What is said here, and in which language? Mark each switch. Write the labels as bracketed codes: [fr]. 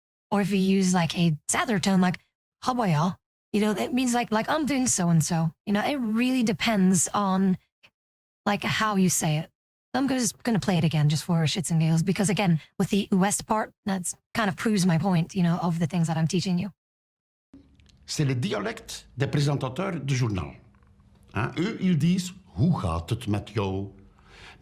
[en] Or if you use like a sadder tone, like aboya, you know, it means like I'm doing so and so. You know, it really depends on like how you say it. I'm just going to play it again just for shits and giggles because again, with the West part, that's kind of proves my point, you know, of the things that I'm teaching you. [fr] c'est le dialecte des présentateurs de journal. Hein? Eux, ils disent « [nl] Hoe gaat het met jou ?»